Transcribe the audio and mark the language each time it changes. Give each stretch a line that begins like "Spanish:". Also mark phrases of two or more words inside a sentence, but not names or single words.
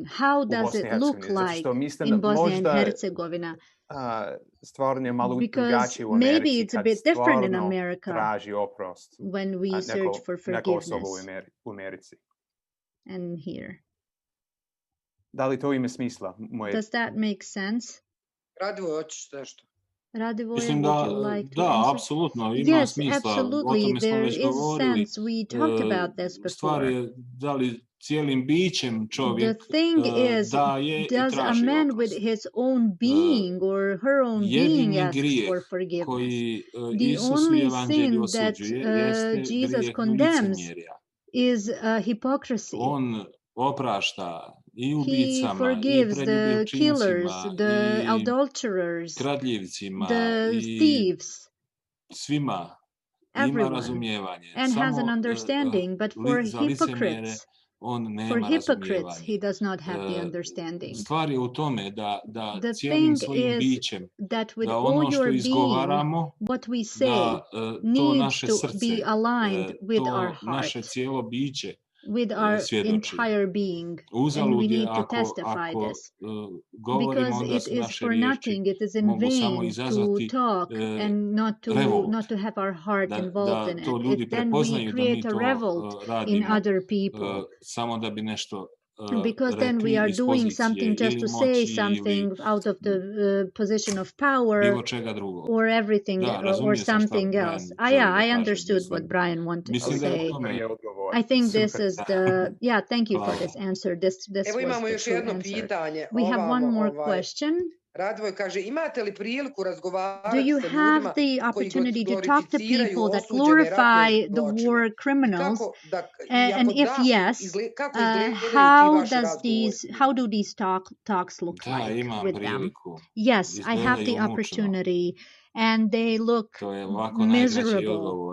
English: How does it look like in Bosnia and Herzegovina? Because maybe it's a bit different in America when we search for forgiveness. And here. Does that make sense?
Bosnian: Radivoje, Mislim da, apsolutno, ima smisla.
English: Absolutely, there is sense. We talked about this before.
Bosnian: Stvar je da li cijelim bićem čovjek daje i
English: does a man with his own being or her own being ask for forgiveness? The only sin that Jesus condemns is hypocrisy.
Bosnian: On oprašta i ubicama, i preljubljivcima,
English: the adulterers,
Bosnian: kradljivcima,
English: the thieves,
Bosnian: svima ima razumijevanje.
English: And has an understanding, but for hypocrites, he does not have the understanding.
Bosnian: Stvar je u tome da cijelim svojim bićem, da ono što izgovaramo,
English: what we say
Bosnian: to naše
English: needs
Bosnian: srce,
English: to be aligned with our heart.
Bosnian: Naše cijelo biće
English: with our entire being, and we need to testify this. Because it is for nothing, it is in vain to talk and not to have our heart involved in it. Then we create a revolt in other people. Because then we are doing something just to say something out of the position of power or everything or something else. I understood what Bryan wanted to say. I think this is the, thank you for this answer. This was the true answer. We have one more question.
Bosnian: Radivoje kaže, imate li priliku razgovarati
English: Do you have the opportunity to talk to people that glorify the war criminals? And if yes, how do these talks look like with them? Yes, I have the opportunity, and they look miserable.